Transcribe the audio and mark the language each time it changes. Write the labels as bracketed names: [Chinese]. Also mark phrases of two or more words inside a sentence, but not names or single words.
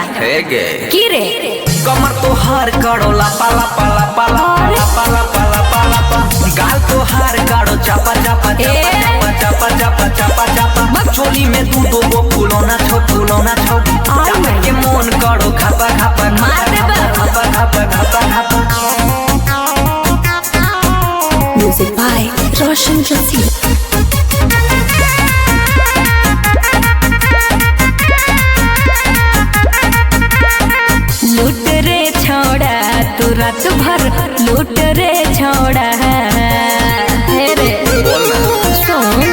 [Angika] हे गे की रे कमर तो हार काड़ो ला पाला पाला पाला पाला पाला पाला पा गाल तो हार काड़ो चापा चापा चापा चापा चापा चापा चापा चोली में तू दो गो फूलोना छो चापा के मोन काड़ो खापा खापा मार दे बा खापा खापा खापा खापा [English] Music by Roshan Joshi. लूट रे छोड़ा तू रात भर लूट रे छोड़ा हे रे सुन